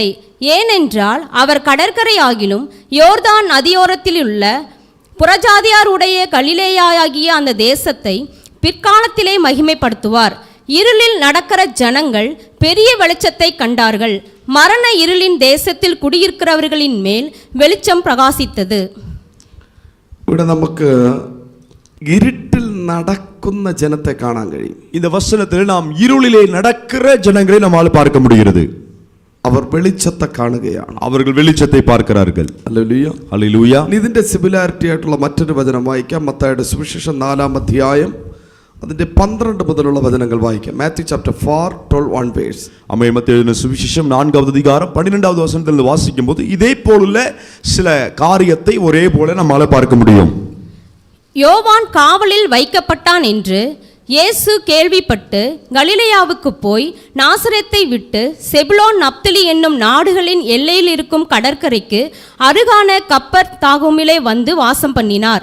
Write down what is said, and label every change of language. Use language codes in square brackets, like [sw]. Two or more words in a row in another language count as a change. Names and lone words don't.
[ta] ஏனென்றால் அவர் கடற்கரை ஆகிலும் யோர்தான் நதியோரத்தில் உள்ள புறஜாதியாருடைய கலிலேயாகிய அந்த தேசத்தை பிற்காலத்திலே மகிமைப்படுத்துவார். இருளில் நடக்கிற ஜனங்கள் பெரிய வெளிச்சத்தை கண்டார்கள். மரண இருளின் தேசத்தில் குடியிருக்கிறவர்களின் மேல் வெளிச்சம் பிரகாசித்தது. [ml] ഇവിടെ നമുക്ക് ഇരുട്ടിൽ നടക്കുന്ന ജനത്തെ കാണാൻ കഴിയും. [ta] இந்த வசனத்தில் நாம் இருளிலே நடக்கிற ஜனங்களை நம்மால் பார்க்க முடிகிறது. [ml] അവർ വെളിച്ചത്തെ കാണുകയാണ്. [ta] அவர்கள் வெளிச்சத்தை பார்க்கிறார்கள். [ml] ഹല്ലേലൂയ, ഹല്ലേലൂയ. ഇതിന്റെ സിമിലാരിറ്റി ആയിട്ടുള്ള മറ്റൊരു വചനം വായിക്കാം. മത്തായിയുടെ സുവിശേഷം 4-ാം അധ്യായം അതിന്റെ 12 മുതലുള്ള വചനങ്ങൾ വായിക്കാം. [en] Matthew chapter 4:12 verse. [ta] ஆமென். மத்தேயு சுவிசேஷம் 4-வது அதிகாரம் 12வது வசனத்திலிருந்து வாசிக்கும்போது இதே போலுள்ள சில காரியத்தை ஒரே போல நம்மால பார்க்க முடியும். யோவான் காவலில் வைக்கப்பட்டான் என்று இயேசு கேள்விப்பட்டு கலிலேயாவுக்கு போய் நாசரேத்தை விட்டு செபுலோன் நப்தலி என்னும் நாடுகளின் எல்லையில் இருக்கும் கடற்கரைக்கு அருகான கப்பர் தாகுமிலே வந்து வாசம் பண்ணினார்.